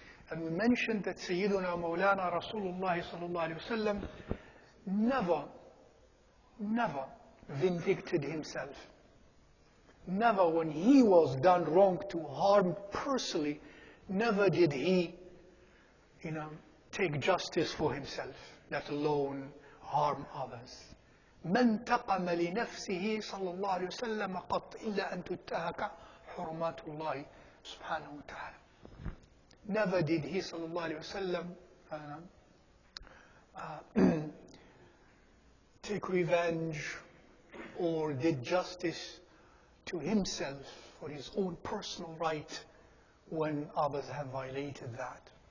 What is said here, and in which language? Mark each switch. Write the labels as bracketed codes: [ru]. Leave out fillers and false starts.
[en] And we mentioned that Sayyiduna Mawlana Rasulullah sallallahu alayhi wa sallam never vindicted himself. Never, when he was done wrong to harm personally, never did he, take justice for himself, let alone harm others. [ar] من تقم لنفسه صلى الله عليه وسلم قط إلا أن تنتهك حرمات الله سبحانه وتعالى. [en] Never did he [ar] صلى الله عليه وسلم [en] take revenge or did justice to himself for his own personal right when others have violated that.